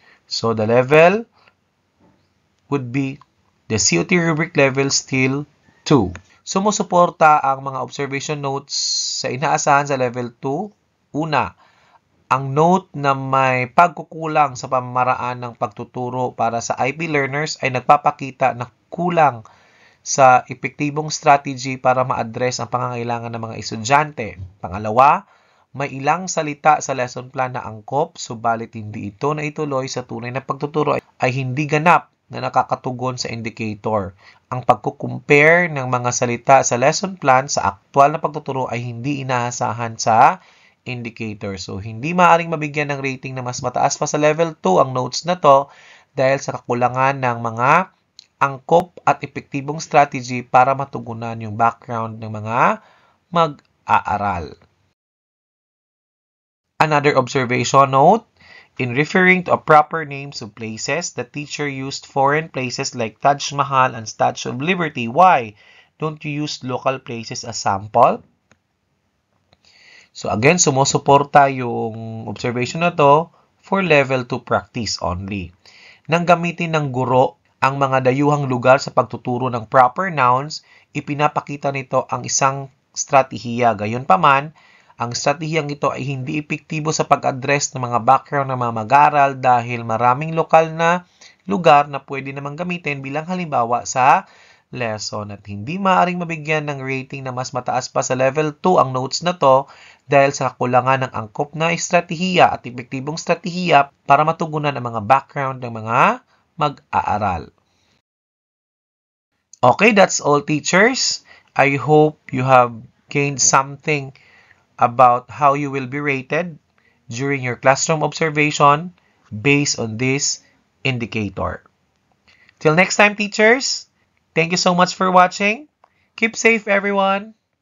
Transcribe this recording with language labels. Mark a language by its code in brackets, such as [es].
[en] So the level would be the COT rubric level still 2. [tl] Sumusuporta ang mga observation notes sa inaasahan sa level 2. Una, ang note na may pagkukulang sa pamamaraan ng pagtuturo para sa IP learners ay nagpapakita na kulang sa epektibong strategy para ma-address ang pangangailangan ng mga estudyante. Pangalawa, may ilang salita sa lesson plan na angkop, subalit hindi ito na ituloy sa tunay na pagtuturo ay hindi ganap na nakakatugon sa indicator. Ang pagkukumpare ng mga salita sa lesson plan sa aktual na pagtuturo ay hindi inaasahan sa indicator. So, hindi maaaring mabigyan ng rating na mas mataas pa sa level 2 ang notes na to dahil sa kakulangan ng mga angkop at epektibong strategy para matugunan yung background ng mga mag-aaral. [en] Another observation note, in referring to a proper names of places, the teacher used foreign places like Taj Mahal and Statue of Liberty. Why don't you use local places as sample? [tl] So again, sumusuporta yung observation na to [en] for level 2 practice only. [tl] Nang gamitin ng guro ang mga dayuhang lugar sa pagtuturo ng proper nouns, ipinapakita nito ang isang stratehiya. Gayunpaman, ang stratehiyang ito ay hindi epektibo sa pag-address ng mga background ng mga mag-aaral dahil maraming lokal na lugar na pwede namang gamitin bilang halimbawa sa lesson at hindi maaaring mabigyan ng rating na mas mataas pa sa level 2 ang notes na to dahil sa kakulangan ng angkop na estratehiya at epektibong stratehiya para matugunan ang mga background ng mga mag-aaral. [en] Okay, that's all teachers. I hope you have gained something about how you will be rated during your classroom observation based on this indicator. Till next time, teachers, thank you so much for watching. Keep safe, everyone.